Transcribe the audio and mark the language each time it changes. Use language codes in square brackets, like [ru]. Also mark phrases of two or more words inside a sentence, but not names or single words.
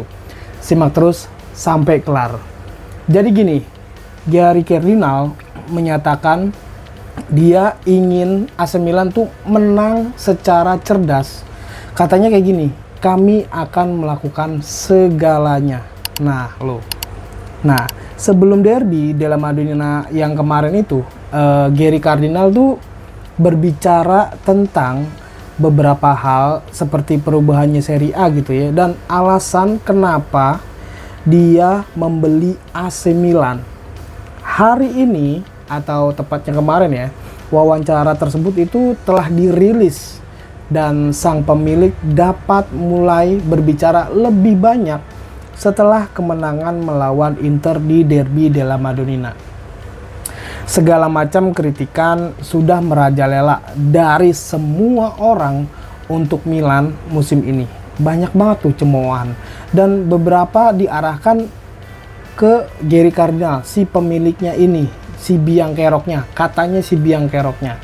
[id] Simak terus sampai kelar. Jadi gini, Gary Cardinal menyatakan dia ingin AC Milan tuh menang secara cerdas. Katanya kayak gini, kami akan melakukan segalanya. Nah, sebelum derby della Madonnina yang kemarin itu, Gary Cardinal tuh berbicara tentang beberapa hal seperti perubahannya Serie A gitu ya, dan alasan kenapa dia membeli AC Milan. Hari ini atau tepatnya kemarin ya, wawancara tersebut itu telah dirilis dan sang pemilik dapat mulai berbicara lebih banyak setelah kemenangan melawan Inter di derby della Madonnina. Segala macam kritikan sudah merajalela dari semua orang untuk Milan musim ini. Banyak banget tuh cemoohan, dan beberapa diarahkan ke Gary Cardinal, si pemiliknya ini, si biang keroknya, katanya si biang keroknya.